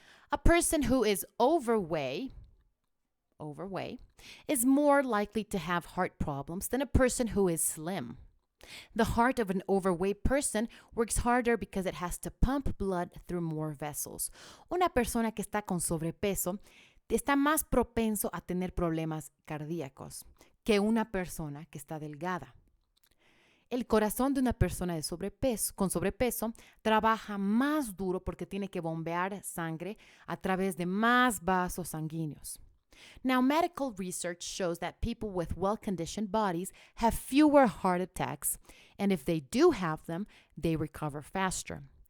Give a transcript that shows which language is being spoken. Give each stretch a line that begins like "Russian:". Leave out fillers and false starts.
English: A person who is overweight is more likely to have heart problems than a person who is slim. The heart of an overweight person works harder because it has to pump blood through more vessels.
Spanish: Una persona que está con sobrepeso está más propenso a tener problemas cardíacos que una persona que está delgada. El corazón de una persona con sobrepeso trabaja más duro porque tiene que bombear sangre a través de más vasos sanguíneos.
English: Now, medical research shows that people with well-conditioned bodies have fewer heart attacks, and if they do have them, they recover faster.